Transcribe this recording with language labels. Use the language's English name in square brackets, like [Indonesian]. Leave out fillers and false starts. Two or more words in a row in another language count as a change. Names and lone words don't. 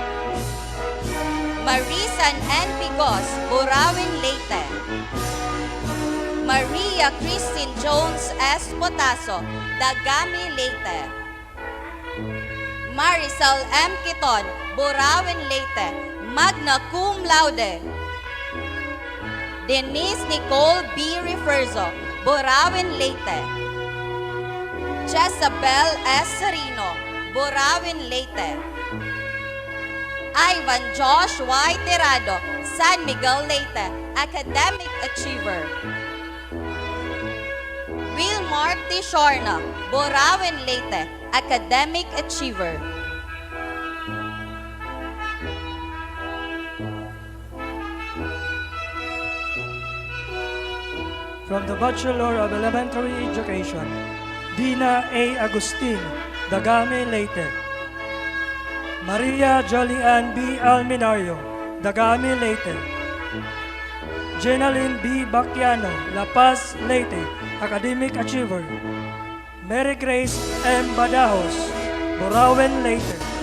[English] Marisan N. Pigos, Burauen, Leyte. Maria Christine Jones S. Potaso, Dagami, Leyte. Marisol M. Kiton, Burauen, Leyte, magna cum laude. Denise Nicole B. Referzo, Burauen, Leyte. Jezabel S. Serino, Burauen, Leyte. Ivan Josh Y. Tirado, San Miguel, Leyte, academic achiever. Wilmar T. Shorna, Burauen, Leyte, academic achiever. From the Bachelor of Elementary Education, Dina A. Agustin, Dagami, Leyte. Maria Jolian B. Alminario, Dagami, Leyte. Jenalyn B. Bacchiano, La Paz, Leyte, academic achiever. Mary Grace M. Badajos, Burauen, Leyte.